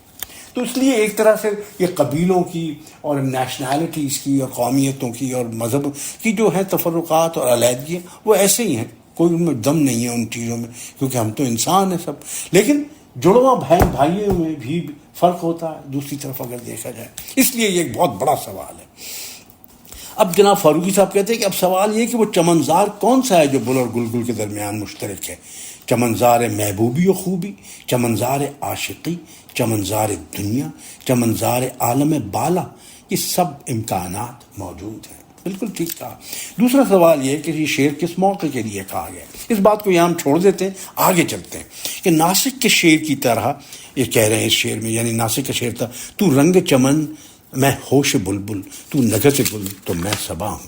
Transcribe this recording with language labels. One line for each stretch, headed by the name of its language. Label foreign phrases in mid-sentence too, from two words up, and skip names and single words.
Urdu: تو اس لیے ایک طرح سے یہ قبیلوں کی اور نیشنلٹیز کی اور قومیتوں کی اور مذہب کی جو ہے تفرقات اور علیحدگیاں، وہ ایسے ہی ہیں، کوئی ان میں دم نہیں ہے ان چیزوں میں، کیونکہ ہم تو انسان ہیں سب۔ لیکن جڑواں بہن بھائیوں میں بھی فرق ہوتا ہے دوسری طرف اگر دیکھا جائے، اس لیے یہ ایک بہت بڑا سوال ہے۔ اب جناب فاروقی صاحب کہتے ہیں کہ اب سوال یہ کہ وہ چمنزار کون سا ہے جو بل اور گلگل کے درمیان مشترک ہے؟ چمنزار محبوبی و خوبی، چمنزار عاشقی، چمنزار دنیا، چمنزار عالم بالا، یہ سب امکانات موجود ہیں۔ بالکل ٹھیک کہا۔ دوسرا سوال یہ کہ یہ شعر کس موقع کے لیے کہا گیا، اس بات کو یہاں ہم چھوڑ دیتے ہیں، آگے چلتے ہیں کہ ناسک کے شعر کی طرح یہ کہہ رہے ہیں اس شعر میں، یعنی ناسک کا شعر تھا، تو رنگ چمن میں ہوش بلبل، تو نگہت گل تو میں صبا ہوں۔